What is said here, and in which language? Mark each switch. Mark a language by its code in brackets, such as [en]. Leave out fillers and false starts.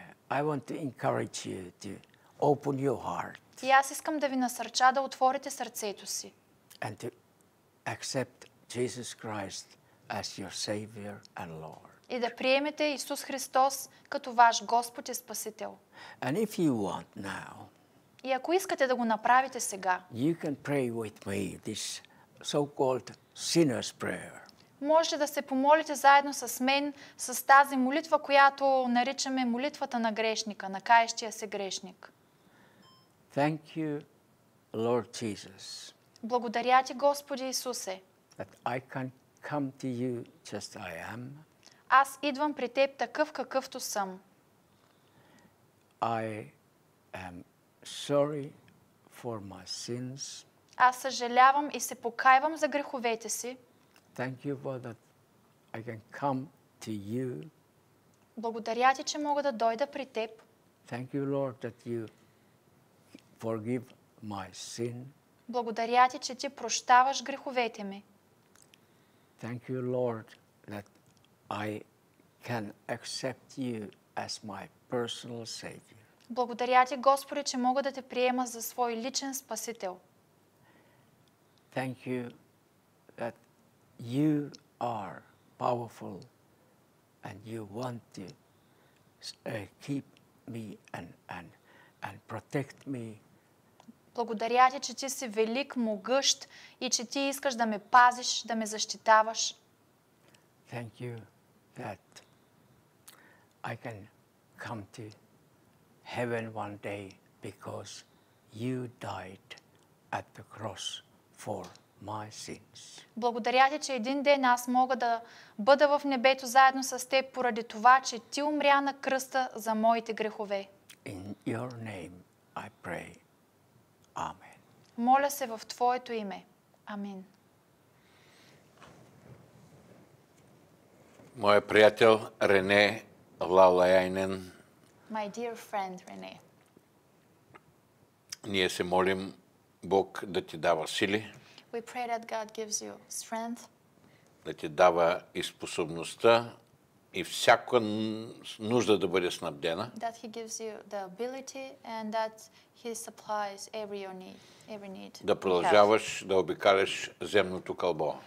[en] I want to encourage you to open your heart [bg] И аз искам да ви насърча да отворите сърцето си [en] and to accept Jesus Christ as your Savior and Lord. [bg] И да приемете Исус Христос като ваш Господ и Спасител. [en] And if you want now, [bg] И ако искате да го направите сега, [en] you can pray with me this so-called sinner's prayer. [bg] можете да се помолите заедно с мен с тази молитва, която наричаме молитвата на грешника, на каещия се грешник. [en] Thank you, Lord Jesus, [bg] Благодаря ти, Господи Исусе. [en] that I can come to you just I am. [bg] Аз идвам при Теб такъв какъвто съм. [en] I am sorry for my sins. [bg] Аз съжалявам и се покайвам за греховете си. [en] Thank you for that I can come to you. [bg] Благодаря ти, че мога да дойда при Теб. [en] Thank you, Lord, that you forgive my sin. [bg] Благодаря ти, че ти прощаваш греховете ми. [en] Thank you, Lord, that I can accept you as my personal Savior. [bg] Благодаря ти, Господи, че мога да те приема за свой личен Спасител. [en] Thank you that you are powerful and you want to keep me and protect me. [bg] Благодаря ти, че ти си велик, могъщ и че ти искаш да ме пазиш, да ме защитаваш. [en] Thank you that I can come to heaven one day because you died at the cross for my sins. [bg] Благодаря ти, че един ден аз мога да бъда в небето заедно с теб поради това, че ти умря на кръста за моите грехове. [en] In your name I pray. Amen. [bg] Моля се в Твоето име. Амин. Моя приятел Рене Лалаяйнен, [en] My dear friend René, [bg] ние се молим Бог да ти дава сили, [en] we pray that God gives you strength, [bg] да ти дава и способността и всяка нужда да бъде снабдена, [en] that He gives you the ability and that He supplies every need. [bg] да продължаваш да обикаляш земното кълбо.